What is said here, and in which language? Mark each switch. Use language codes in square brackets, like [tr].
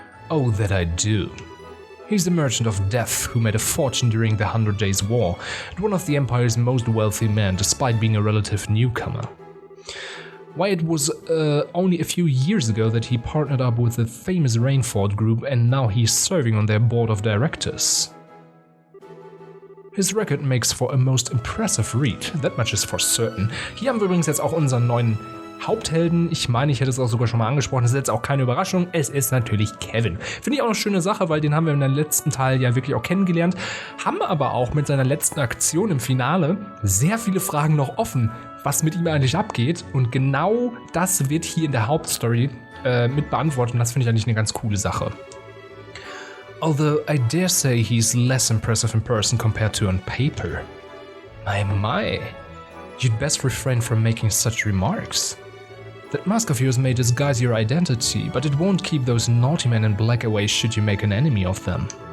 [en] Oh, that I do. He's the merchant of death who made a fortune during the 100 Days' War, and one of the Empire's most wealthy men despite being a relative newcomer. Why, it was only a few years ago that he partnered up with the famous Rainford group, and now he's serving on their board of directors. His record makes for a most impressive read, that much is for certain. [de] Hier haben wir übrigens jetzt auch unseren neuen Haupthelden. Ich meine, ich hätte es auch sogar schon mal angesprochen. Das ist jetzt auch keine Überraschung. Es ist natürlich Kevin. Finde ich auch eine schöne Sache, weil den haben wir in dem letzten Teil ja wirklich auch kennengelernt. Haben aber auch mit seiner letzten Aktion im Finale sehr viele Fragen noch offen, was mit ihm eigentlich abgeht. Und genau das wird hier in der Hauptstory mit beantwortet. Und das finde ich eigentlich eine ganz coole Sache. [en] Although I dare say he's less impressive in person compared to on paper. My. You'd best refrain from making such remarks. That mask of yours may disguise your identity, but it won't keep those naughty men in black away should you make an enemy of them.